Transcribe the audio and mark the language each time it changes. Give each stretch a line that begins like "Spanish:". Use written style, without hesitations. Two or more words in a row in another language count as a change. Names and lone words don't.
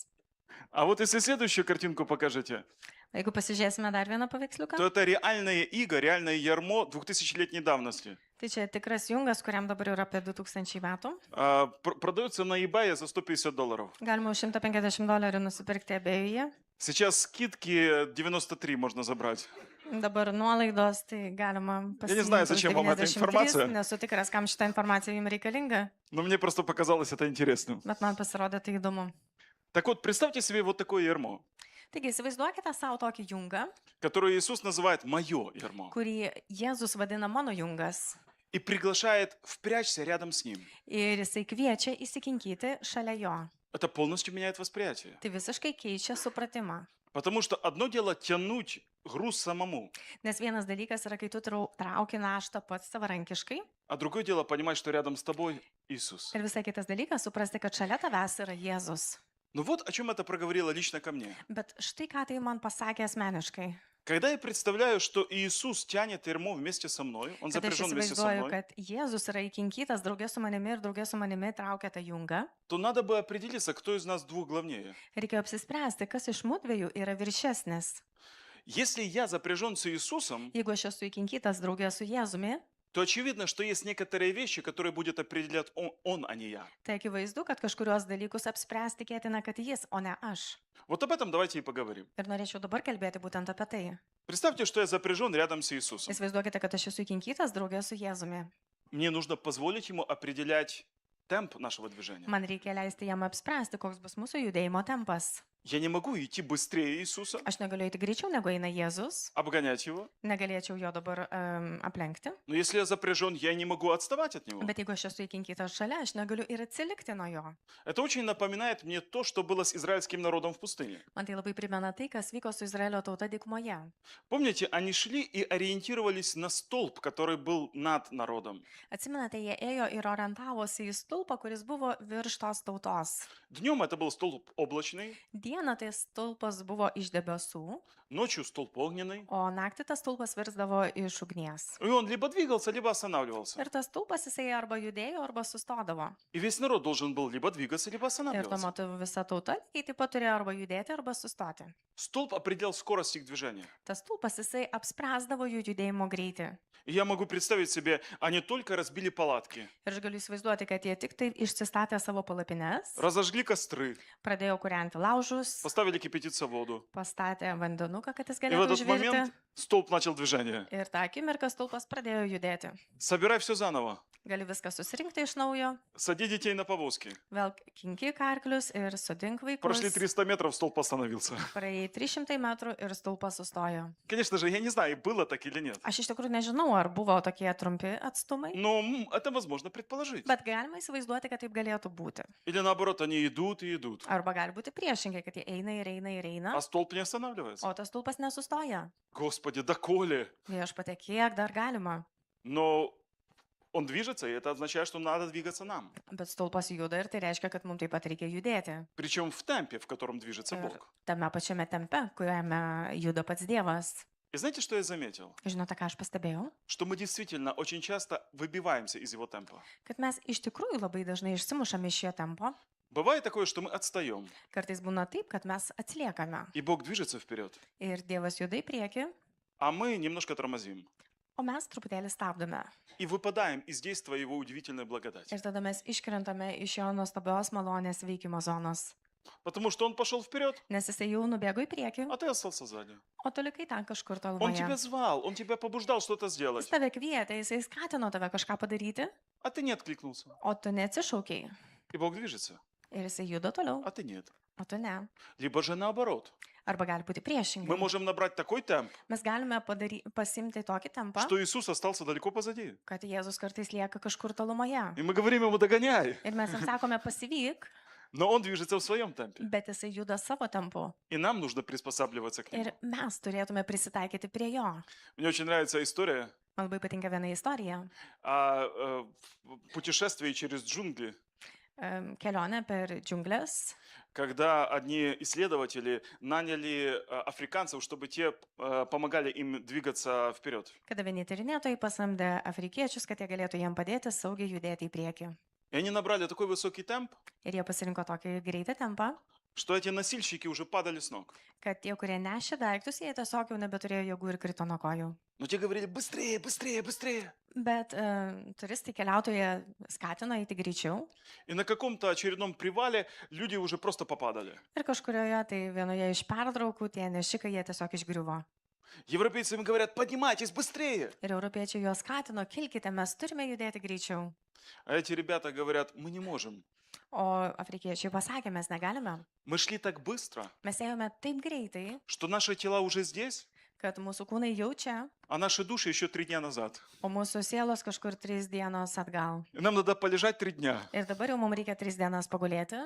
Russian: А вот если следующую картинку покажете,
Lithuanian: Jeigu pasižiūrėsime dar vieną paveiksliuką,
Russian: то это реальное иго, реальное ярмо 2000-летней давности.
Lithuanian: tai čia tikras jungas, kuriam dabar yra apie 2000 metų.
Russian: Продается на eBay за $150.
Lithuanian: Galima už $150 nusipirkti abiejuje.
Russian: Сейчас скидки 93 можно забрать.
Lithuanian: Dabar nuolaidos, tai galima
Russian: Я не знаю,
Lithuanian: pasiimti už
Russian: зачем вам эта
Lithuanian: 93.
Russian: информация,
Lithuanian: Nesu tikras, kam šitą informaciją jums reikalinga,
Russian: но мне просто показалось это интересным.
Lithuanian: bet man pasirodė tai įdomu.
Russian: Так вот, представьте себе вот такое ярмо,
Lithuanian: Taigi įsivaizduokite savo tokį jungą,
Russian: которое Иисус называет «моё ярмо»
Lithuanian: kurį Jėzus vadina mano jungas.
Russian: и приглашает впрячься рядом с Ним.
Lithuanian: Ir jisai kviečia įsikinkyti šalia jo.
Russian: Это полностью меняет восприятие.
Lithuanian: Tai visiškai keičia supratimą.
Russian: Потому что одно дело тянуть груз самому,
Lithuanian: Nes vienas dalykas yra, kai tu trauki naštą pats savarankiškai.
Russian: а другое дело понимать, что рядом с тобой Иисус.
Lithuanian: Ir visai kitas dalykas suprasti, kad šalia tavęs yra Jėzus.
Russian: Ну вот о чем это проговорило лично ко мне.
Lithuanian: Bet štai ką tai man pasakė asmeniškai.
Russian: Когда я представляю, что Иисус тянет ярмо вместе со мной, Он
Lithuanian: Kad aš
Russian: запряжен вместе со
Lithuanian: įsivaizduoju,
Russian: мной,
Lithuanian: kad Jėzus yra įkinkytas draugė su manimi ir draugė su manimi traukia tą jungą.
Russian: то надо бы определиться, кто из нас двух главнее.
Lithuanian: Reikia apsispręsti, kas iš mūdviejų yra viršesnis.
Russian: Если я запряжен с Иисусом,
Lithuanian: Jeigu aš esu įkinkytas draugė su Jėzumi,
Russian: то очевидно, что есть некоторые вещи, которые будет определять Он, а не я.
Lithuanian: tai akivaizdu, kad kažkurios dalykus apspręsti tikėtina, kad jis, o ne aš.
Russian: Вот об этом давайте и поговорим.
Lithuanian: Ir norėčiau dabar kalbėti būtent apie tai.
Russian: Представьте, что я запряжен рядом с Иисусом.
Lithuanian: Įsivaizduokite, kad aš esu įkinkytas draugė su Jėzumi.
Russian: Мне нужно позволить Ему определять темп нашего движения.
Lithuanian: Man reikia leisti jam apspręsti, koks bus mūsų judėjimo tempas.
Russian: Я не могу идти быстрее Иисуса,
Lithuanian: Aš negaliu eiti greičiau, negu eina Jėzus.
Russian: обгонять Его.
Lithuanian: Negalėčiau jo dabar aplenkti.
Russian: Но если я запряжен, я не могу отставать от Него.
Lithuanian: Bet jeigu aš esu įkinkytas šalia, aš negaliu ir atsilikti nuo jo.
Russian: Это очень напоминает мне то, что было с израильским народом в пустыне.
Lithuanian: Man tai labai primena tai, kas vyko su Izraelio tauta dykumoje.
Russian: Помните, они шли и ориентировались на столб, который был над народом.
Lithuanian: Atsimenate, jie ėjo ir orientavosi į stulpą, kuris buvo virš tos tautos.
Russian: Днем это был столб облачный,
Lithuanian: Dieną tai stulpas buvo iš debesų,
Russian: ночью столб огненный.
Lithuanian: o naktį tas stulpas virsdavo iš ugnies.
Russian: И он либо двигался, либо останавливался.
Lithuanian: Ir tas stulpas jisai arba judėjo, arba sustodavo.
Russian: И весь народ должен был либо двигаться, либо
Lithuanian: Ir tuo
Russian: останавливаться.
Lithuanian: metu visa tauta lygiai taip pat turėjo arba judėti, arba sustoti.
Russian: Столб определял skoroсть их движения.
Lithuanian: Tas stulpas jisai apspręsdavo jų judėjimo greitį.
Russian: И я могу представить себе, они только разбили палатки,
Lithuanian: Ir aš galiu įsivaizduoti, kad jie tik tai išsistatė savo palapines,
Russian: разожгли костры,
Lithuanian: pradėjo kūrenti laužus,
Russian: поставили кипятиться воду.
Lithuanian: pastatė vandenuką, kad jis
Russian: И в
Lithuanian: galėtų
Russian: этот
Lithuanian: užvirti.
Russian: момент столб начал движение.
Lithuanian: Ir tą akimirką stulpas pradėjo judėti.
Russian: Собирай все заново.
Lithuanian: Gali viską susirinkti iš naujo,
Russian: Сади детей на повозки.
Lithuanian: vėl kinki karklius ir sudink
Russian: Прошли
Lithuanian: vaikus.
Russian: 300 метров, столб остановился.
Lithuanian: Praėjai 300 metrų ir stulpas sustojo.
Russian: Конечно же, я не знаю, было так или нет.
Lithuanian: Aš iš tikrųjų nežinau, ar buvo tokie trumpi atstumai,
Russian: Но это возможно предположить.
Lithuanian: bet galima įsivaizduoti, kad taip galėtų būti.
Russian: Или наоборот, они идут и идут,
Lithuanian: Arba gali būti priešingai, kad jie eina ir eina ir eina,
Russian: а столб не останавливается.
Lithuanian: o tas stulpas nesustoja.
Russian: Господи, доколе?
Lithuanian: Viešpatie, kiek dar galima.
Russian: Но он движется, и это означает, что надо двигаться нам.
Lithuanian: Bet stulpas juda ir tai reiškia, kad mums taip pat reikia judėti.
Russian: Причем в темпе, в котором движется
Lithuanian: Ir
Russian: Бог.
Lithuanian: tame pačiame tempe, kuriame juda pats Dievas.
Russian: И знаете, что я заметил?
Lithuanian: Žinote, ką aš pastebėjau?
Russian: Что мы действительно очень часто выбиваемся из его темпа.
Lithuanian: Kad mes iš tikrųjų labai dažnai išsimušame iš šio tempo.
Russian: Бывает такое, что мы отстаем,
Lithuanian: Kartais būna taip, kad mes atsiliekame.
Russian: и Бог движется вперед,
Lithuanian: Ir Dievas juda į priekį,
Russian: а мы немножко тормозим.
Lithuanian: O mes truputėlį stabdome.
Russian: и выпадаем из действия Его удивительной благодати.
Lithuanian: Ir tada mes iškrentame iš jo nuostabios malonės veikimo zonos.
Russian: Потому что Он пошел вперед,
Lithuanian: Nes jisai jau nubėgo į priekį,
Russian: а ты остался сзади.
Lithuanian: o tu likai ten kažkur
Russian: Он тебя
Lithuanian: tolumoje.
Russian: звал, Он тебя побуждал что-то
Lithuanian: Jis
Russian: сделать,
Lithuanian: tave kvietė, jisai skatino tave kažką padaryti,
Russian: а ты не откликнулся.
Lithuanian: o tu neatsišaukiai.
Russian: И Бог движется,
Lithuanian: Ir jisai juda toliau,
Russian: а ты нет.
Lithuanian: o tu ne.
Russian: Либо же наоборот.
Lithuanian: Arba gali būti
Russian: Мы
Lithuanian: priešingai.
Russian: можем набрать такой темп,
Lithuanian: Mes galime pasimti tokį tempą,
Russian: что Иисус остался далеко позади.
Lithuanian: kad Jėzus kartais lieka kažkur tolumoje.
Russian: И мы говорим Ему: догоняй.
Lithuanian: Ir mes jam sakome pasivyk,
Russian: Но Он движется в своем темпе.
Lithuanian: bet jisai juda savo tempu.
Russian: И нам нужно приспосабливаться к Нему.
Lithuanian: Ir mes turėtume prisitaikyti prie jo.
Russian: Мне очень нравится история
Lithuanian: Man labai patinka viena istorija.
Russian: о путешествии через джунгли,
Lithuanian: Kelionė per džiunglės,
Russian: когда одни исследователи наняли африканцев, чтобы те помогали им двигаться вперед.
Lithuanian: kada vieni tyrinėtojai pasamdė afrikiečius, kad jie galėtų jiem padėti saugiai judėti į priekį.
Russian: И они набрали такой высокий темп,
Lithuanian: Ir jie pasirinko tokį greitą tempą,
Russian: что эти носильщики уже падали с ног.
Lithuanian: kad tie, kurie nešė daiktus, jie tiesiog jau nebeturėjo jėgų ir krito nuo kojų.
Russian: Но те говорили: быстрее, быстрее, быстрее.
Lithuanian: Bet turistai keliautojai skatino eiti greičiau.
Russian: И на каком-то очередном привале люди уже просто попадали.
Lithuanian: Ir kažkurioje tai vienoje iš pertraukų tie nešikai jie tiesiog išgriuvo.
Russian: Европейцы им говорят: поднимайтесь быстрее.
Lithuanian: Ir europiečiai juos skatino, kilkite, mes turime judėti greičiau.
Russian: А эти ребята говорят: мы не можем.
Lithuanian: O afrikiečiai pasakė, mes negalime.
Russian: Мы шли так быстро,
Lithuanian: Mes ėjome taip greitai,
Russian: что наши тела уже здесь,
Lithuanian: kad mūsų kūnai jau čia,
Russian: а наши души еще 3 дня назад.
Lithuanian: o mūsų sielos kažkur 3 dienos atgal.
Russian: И нам надо полежать 3 дня,
Lithuanian: Ir dabar jau mums reikia 3 dienas pagulėti,